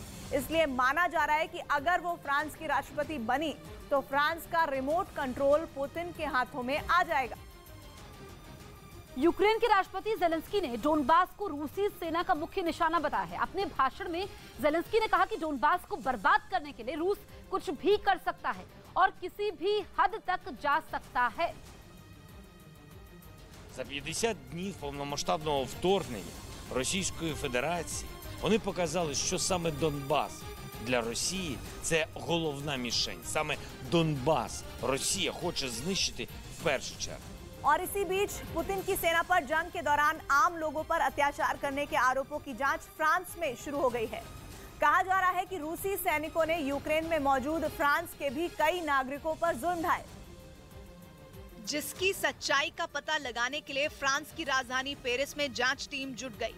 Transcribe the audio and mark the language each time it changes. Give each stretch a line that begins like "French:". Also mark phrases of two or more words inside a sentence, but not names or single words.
Hindi: इसलिए माना जा रहा है कि अगर वो फ्रांस की राष्ट्रपति बनी तो फ्रांस का
English: remote control
Hindi: पुतिन के हाथों में आ जाएगा। यूक्रेन के राष्ट्रपति जेलेंस्की ने डोनबास को रूसी सेना का मुख्य निशाना बताया है। अपने भाषण में जेलेंस्की ने कहा कि डोनबास को बर्बाद करने के लिए रूस कुछ भी कर सकता है और किसी भी हद तक जा सकता है।
Ukrainian: За 50 днів повномасштабного вторгнення Російської Федерації вони показали, що саме Донбас для Росії – це головна мішень. Саме Донбас Росія хоче знищити в першу чергу.
Hindi: और इसी बीच पुतिन की सेना पर जंग के दौरान आम लोगों पर अत्याचार करने के आरोपों की जांच फ्रांस में शुरू हो गई है। कहा जा रहा है कि रूसी सैनिकों ने यूक्रेन में मौजूद फ्रांस के भी कई नागरिकों पर जुल्म ढाए, जिसकी सच्चाई का पता लगाने के लिए फ्रांस की राजधानी पेरिस में जांच टीम जुट गई।